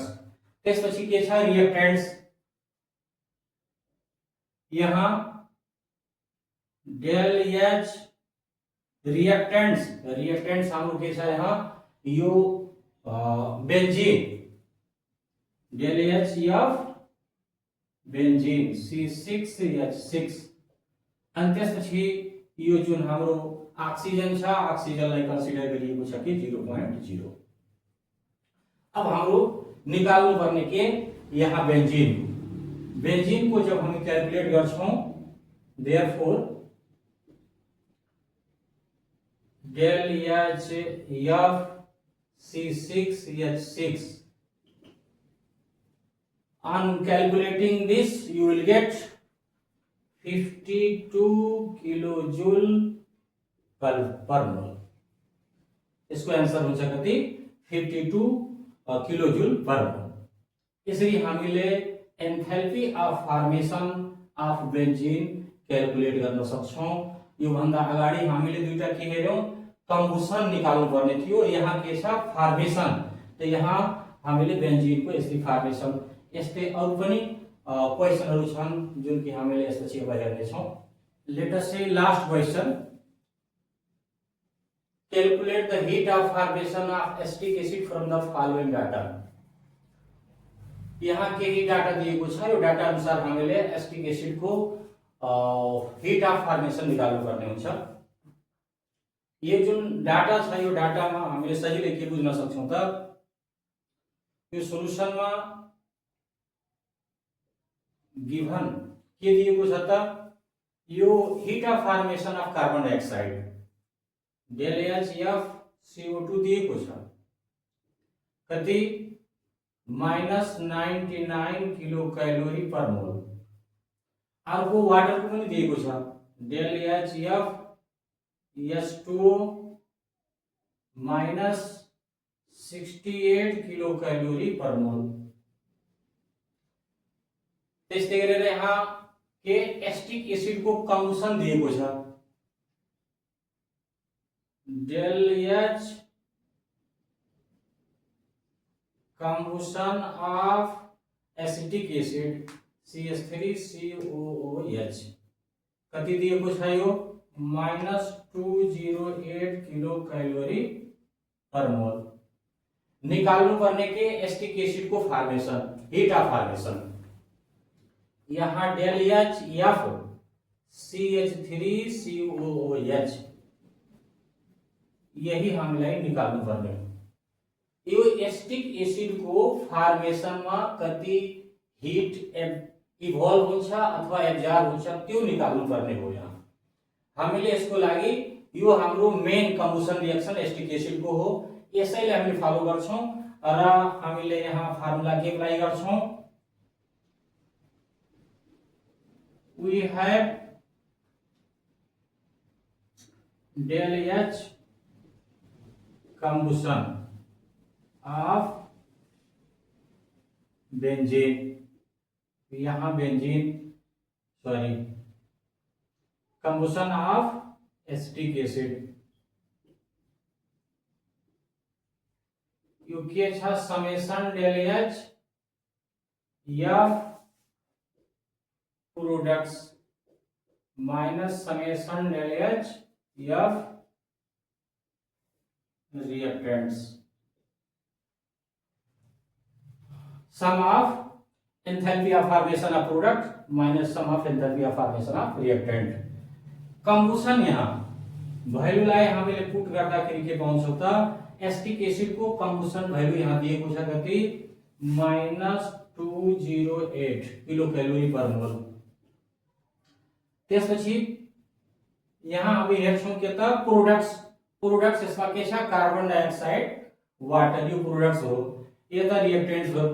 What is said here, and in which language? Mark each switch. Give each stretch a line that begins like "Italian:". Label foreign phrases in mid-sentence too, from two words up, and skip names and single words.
Nepali: त्यसपछि के छ रिएक्टेंट्स यहाँ del H रिएक्टेंट्स हाम्रो के छ यहाँ यो बेन्जिन del H of बेन्जिन C6H6 अनि त्यसपछि यो जुन हाम्रो ऑक्सीजन छ ऑक्सीजनलाई कन्सिडर गरिएको छ कि 0.0। अब हाम्रो निकाल्नु पर्ने के यहाँ बेन्जिन को जब हम क्याल्कुलेट गर्छौं देयरफोर del H F C6H6
English: on calculating this you will get 52 kilojoule per mole.
Nepali: इसको आंसर हुन्छ कति 52
English: kilojoule per mole.
Nepali: यसरी हामीले
English: enthalpy of formation of benzene
Nepali: क्याल्कुलेट गर्न सक्छौं। यो भन्दा अगाडि हामीले दुईटा के हेर्यौं कम्बुसन निकाल्नु पर्ने थियो यहाँ के छ फर्मेसन। त यहाँ हामीले बेन्जिन को यसरी फर्मेसन यस्तै अरु पनि क्वेशनहरु छन् जुन कि हामीले यसपछि अब हेर्ने छौं।
English: let us say last question calculate the heat of formation of acetic acid from the following data.
Nepali: यहाँ केही डाटा दिएको छ यो डाटा अनुसार हामीले एसिटिक एसिड को
English: heat of formation
Nepali: निकाल्नु पर्ने हुन्छ। यो जुन डाटा छ यो डाटामा हामीले सजिलै के बुझ्न सक्छौं त यो सोलुसनमा गिभन के दिएको छ त यो
English: heat of formation of carbon dioxide del H F
Nepali: CO2 दिएको छ कति -99
English: kilo calorie per mole.
Nepali: अर्को वाटर को पनि दिएको छ डेल एच एफ S2O -68
English: kilo calorie per mole.
Nepali: त्यस्तै गरेर यहाँ के एस्टिक एसिड को कम्बसन दिएको छ डेल एच
English: combustion of acetic acid
Nepali: CH3COOH कति दिएको छ यो -208
English: kilo calorie per mole.
Nepali: निकाल्नु पर्ने के एस्टिक एसिड को फॉर्मेशन
English: heat of formation
Nepali: यहाँ डेल एच एफ CH3COOH यही हामीलाई निकाल्नु पर्ने। यो एस्टिक एसिड को फॉर्मेशन में कति हीट इभोल्व हुन्छ अथवा एब्जॉर्ब हुन्छ त्यो निकाल्नु पर्ने हो। यहाँ हामीले यसको लागि यो हाम्रो मेन कम्बसन रिएक्सन एस्टिक एसिड को हो यसैले हामीले फलो गर्छौं र हामीले यहाँ फार्मुला के अप्लाई गर्छौं
English: we have del H combustion of benzene
Nepali: यहाँ बेंजीन
English: सॉरी combustion of acetic acid
Nepali: यो के छ
English: summation del H F products minus summation del H F reactants sum of enthalpy of formation of product minus sum of enthalpy of formation of reactant.
Nepali: कम्बुसन यहाँ भ्यालुलाई हामीले पुट गर्दाखेरि के पाउँछौं त एस्टिक एसिड को कम्बुसन भ्यालु यहाँ दिएको छ कति -208
English: kilo calorie per mole.
Nepali: त्यसपछि यहाँ अब हेर्छौं के त प्रोडक्ट्स यसमा के छ कार्बन डाइअक्साइड वाटर यो प्रोडक्ट्स हो यता रिएक्टेंट्स हो।